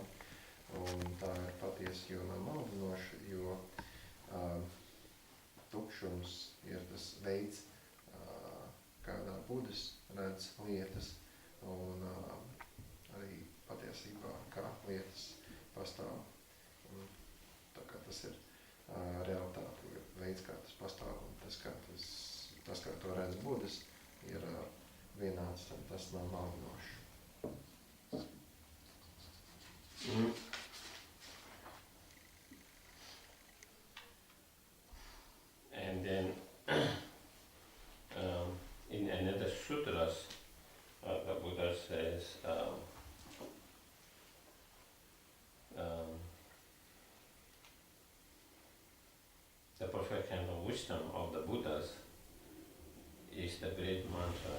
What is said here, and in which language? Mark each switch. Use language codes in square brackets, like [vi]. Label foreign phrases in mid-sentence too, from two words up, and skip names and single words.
[lv] Un tā ir patiesi, jo nav maldinoša, jo tukšums ir tas veids, kādā Budas redz lietas, un arī patiesībā kā lietas pastāv. Un tā kā tas ir realitāte, veids, kā tas pastāv, un tas, kā to redz Budas, ir vienāds, un tas nav maldinošs. [en] And then in another sutras, the Buddha says the perfection of wisdom of the Buddhas is the great mantras.